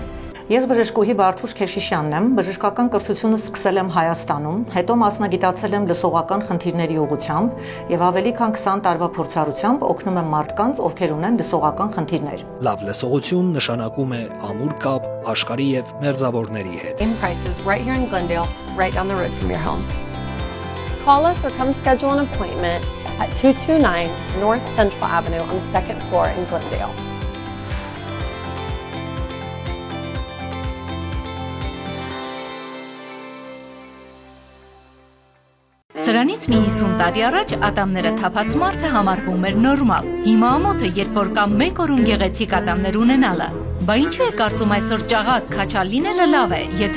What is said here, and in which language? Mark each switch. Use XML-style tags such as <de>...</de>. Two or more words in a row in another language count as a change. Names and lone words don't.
<hy>Ես բժշկուհի Վարդուշ Քեշիշյանն եմ, բժշկական կրթությունը սկսել եմ Հայաստանում, հետո մասնագիտացել եմ լսողական խնդիրների ուղղությամբ եւ ավելի քան 20 տարվա փորձառությամբ օգնում եմ մարդկանց, ովքեր ունեն լսողական խնդիրներ։ Լավ լսողություն նշանակում է ամուր կապ աշխարհի եւ մերձավորների հետ։</hy> <en>In prices right here in Glendale, right down the road from your home. Call us or come schedule an appointment at 229 North Central Avenue on the 2nd floor in Glendale.</en> <hy>Սրանից մի 50 տարի առաջ ատամները թափած մարդը համարվում էր նորմալ։ Հիմա ամոթը, երբ որ կա մեկ օրում գեղեցիկ ատամներ ունենալը։ Բա ինչու է կարծում այսօր ճաղատ քաչալ լինելը լավ է, եթե</hy>